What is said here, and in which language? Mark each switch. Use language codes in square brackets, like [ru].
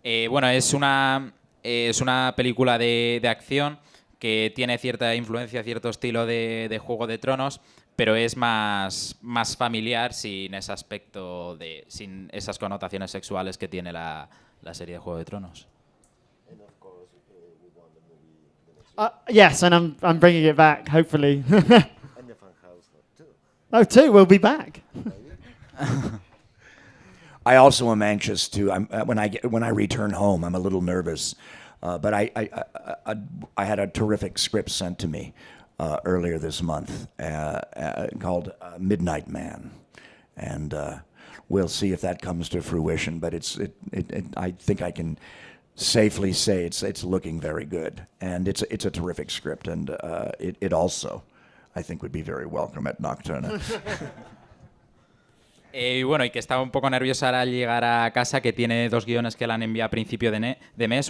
[es] Bueno, es una película de acción que tiene cierta influencia, cierto estilo de Juego de Tronos, pero es más familiar sin ese aspecto sin esas connotaciones sexuales que tiene la serie de Juego de Tronos. [en] Yes, and I'm bringing it back, hopefully. And the Funhouse too. Oh, too, we'll be back. I also am anxious to. When I return home, I'm a little nervous, but I had a terrific script sent to me earlier this month called Midnight Man, and we'll see if that comes to fruition. But I think I can safely say it's looking very good, and it's a terrific script, and it also I think would be very welcome at Nocturna. [es] Y bueno, y que estaba un poco nerviosa al llegar a casa, que tiene 2 guiones que le han enviado a principio de mes.